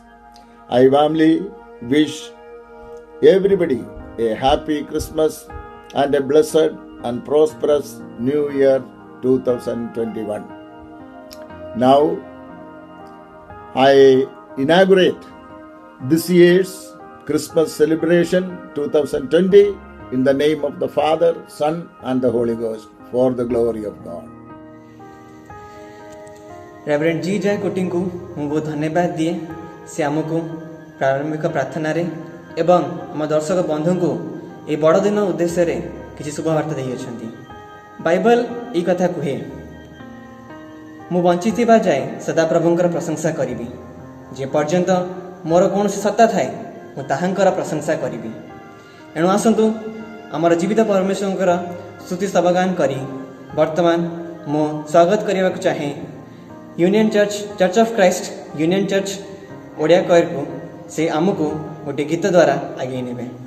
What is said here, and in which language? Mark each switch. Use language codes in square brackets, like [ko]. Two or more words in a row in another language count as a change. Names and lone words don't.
[en] I warmly wish everybody a happy Christmas and a blessed and prosperous New Year 2021. Now, I inaugurate this year's Christmas celebration 2020 in the name of the Father, Son and the Holy Ghost for the glory of God. [hi] रेवरेंड जी जय कोटिंग को [or] ମୁଁ ବହୁତ ଧନ୍ୟବାଦ ଦିଏ ସେ ଆମକୁ ପ୍ରାରମ୍ଭିକ ପ୍ରାର୍ଥନାରେ ଏବଂ ଆମ ଦର୍ଶକ ବନ୍ଧୁଙ୍କୁ ଏହି ବଡ଼ ଦିନ ଉଦ୍ଦେଶ୍ୟରେ କିଛି ଶୁଭବାର୍ତ୍ତା ଦେଇଅଛନ୍ତି। ବାଇବଲ ଏହି କଥା କୁହେ, ମୁଁ ବଞ୍ଚିଥିବା ଯାଏ ସଦାପ୍ରଭୁଙ୍କର ପ୍ରଶଂସା କରିବି, ଯେ ପର୍ଯ୍ୟନ୍ତ ମୋର କୌଣସି ସତ୍ତା ଥାଏ ମୁଁ ତାହାଙ୍କର ପ୍ରଶଂସା କରିବି। ଏଣୁ ଆସନ୍ତୁ ଆମର ଜୀବିତ ପରମେଶ୍ୱରଙ୍କର ସ୍ତୁତି ସ୍ତବଗାନ କରି ବର୍ତ୍ତମାନ ମୁଁ ସ୍ୱାଗତ କରିବାକୁ ଚାହେଁ यूनियन चर्च ऑफ क्राइस्ट यूनियन चर्च ओडिया कयर को ସେ ଆମକୁ ଗୋଟେ ଗୀତ ଦ୍ୱାରା ଆଗେ ନେବେ।